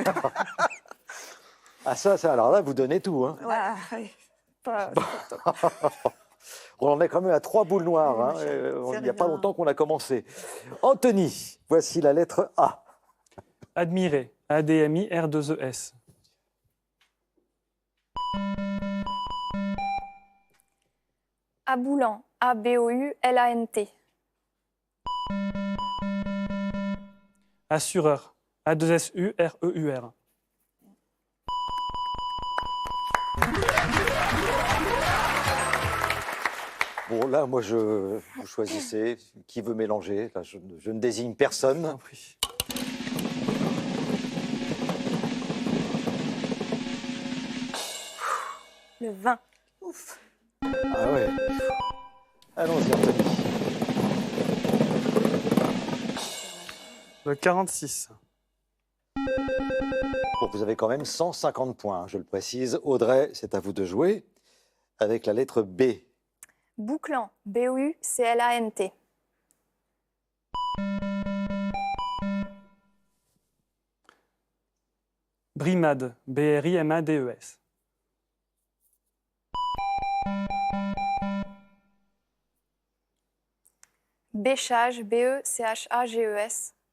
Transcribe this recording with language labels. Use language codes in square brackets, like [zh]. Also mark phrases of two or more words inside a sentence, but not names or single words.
[fr] Ah ça, alors là, vous donnez tout. Hein. Ah, ouais. Pas- On en est quand même à 3 boules noires. Hein. Il n'y a pas longtemps qu'on a commencé. Anthony, voici la lettre A. Admirer, A-D-M-I-R-2-E-S. Aboulant, A-B-O-U-L-A-N-T. Assureur, A-2-S-U-R-E-U-R. Bon, là, moi, vous choisissez qui veut mélanger. Là, je ne désigne personne. Oui. Le 20. Ouf. Ah ouais. Allons-y, Anthony. Le 46. Bon, vous avez quand même 150 points, je le précise. Audrey, c'est à vous de jouer avec la lettre B. Bouclant, B-O-U-C-L-A-N-T. Brimade, B-R-I-M-A-D-E-S. Bêchage, B-E-C-H-A-G-E-S.